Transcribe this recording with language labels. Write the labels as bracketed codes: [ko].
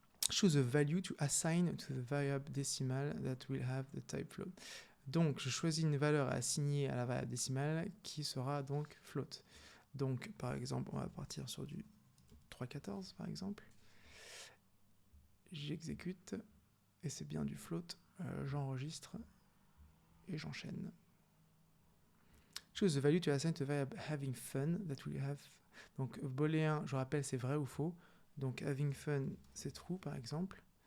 [en] Choose a value to assign to the variable decimal that will have the type float. [fr] Donc, je choisis une valeur à assigner à la variable décimale qui sera donc float. Donc, par exemple, on va partir sur du 3,14 par exemple. J'exécute et c'est bien du float. J'enregistre et j'enchaîne. [en] Choose the value to assign to the variable having fun that will have. [fr] Donc, booléen, je rappelle, c'est vrai ou faux. Donc, having fun, c'est true par exemple.